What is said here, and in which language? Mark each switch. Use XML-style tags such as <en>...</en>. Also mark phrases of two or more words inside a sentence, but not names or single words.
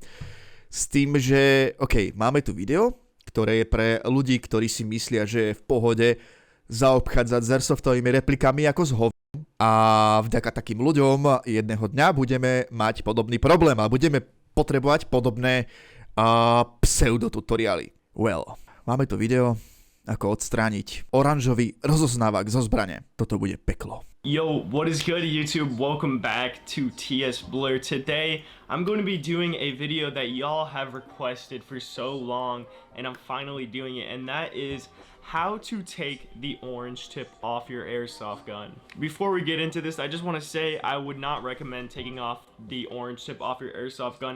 <sk>S tým, že máme tu video, ktoré je pre ľudí, ktorí si myslia, že je v pohode zaobchádzať s airsoftovými replikami ako s hovom. A vďaka takým ľuďom jedného dňa budeme mať podobný problém a budeme potrebovať podobné pseudotutoriály. Well, máme tu video, ako odstrániť oranžový rozoznávak zo zbrane. Toto bude peklo.</sk> <en>Yo, what is good YouTube? Welcome back to TS Blur. Today, I'm going to be doing a video that y'all have requested for so long, and I'm finally doing it, and that is how to take the orange tip off your airsoft gun. Before we get into this, I just want to say I would not recommend taking off the orange tip off your airsoft gun.</en>